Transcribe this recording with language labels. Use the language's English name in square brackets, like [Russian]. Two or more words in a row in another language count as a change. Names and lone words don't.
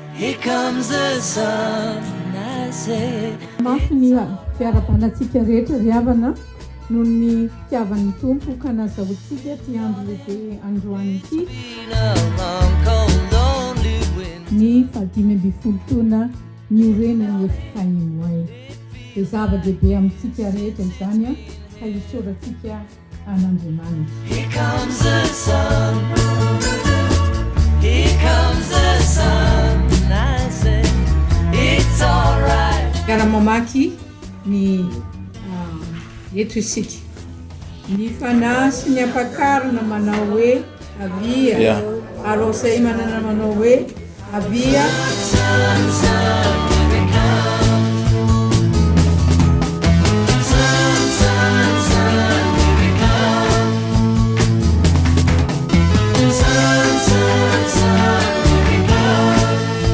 [English] Here comes the sun, I say. [Malagasy] Mafy ny fiarabanantsika rehetra ry havana noho ny fitiavan'ny tompo ka nazahoantsika ty andro lehibe androany ity [English] Been a long, cold, lonely winter. [Malagasy] ny 15 taona niorenany efikahimoay dia zava-dehibe amintsika rehetra izany a ka hisoratsika an'Andriamanitra. [English] Here comes the sun. Here comes the sun, I say. It's all right. [Malagasy] Miara-mamaky ny eto isika ny fanahy sy ny ampakarina manao hoe avia ary izay manana manao hoe avia [English] Sun, sun, here it comes. Sun, sun, sun, here it comes. Sun, sun, sun, here it comes.